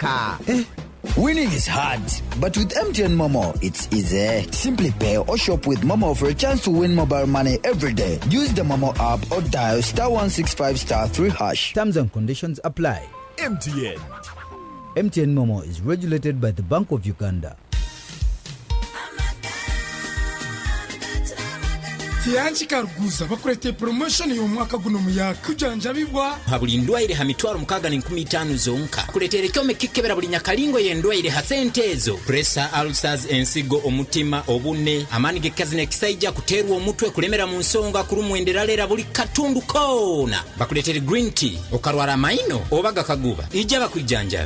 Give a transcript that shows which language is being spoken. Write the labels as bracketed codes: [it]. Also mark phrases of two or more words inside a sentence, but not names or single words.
[en] Winning is hard, but with MTN Momo, it's easy. Simply pay or shop with Momo for a chance to win mobile money every day. Use the Momo app or dial *165*3#. Terms and conditions apply. MTN. MTN Momo is regulated by the Bank of Uganda. [nyo] Tianchi Karuguza bakurete promotion y'umwaka guno muyaga kujanjabibwa habuli ndwaire ha mitwaro mukaga ni 15 zonka kuletere kyome kikebera buli nyakalingo yendwaire ha sente ezo [en] pressure ulcers [nyo] ensigo omutima obune amanige kazine kisaija kuterwa omutwe kulemera mu nsonga kurumwenderalera buli katundu kona bakuletere [en] green tea [nyo] okarwara maino obaga kaguba ijaba kwijanjabe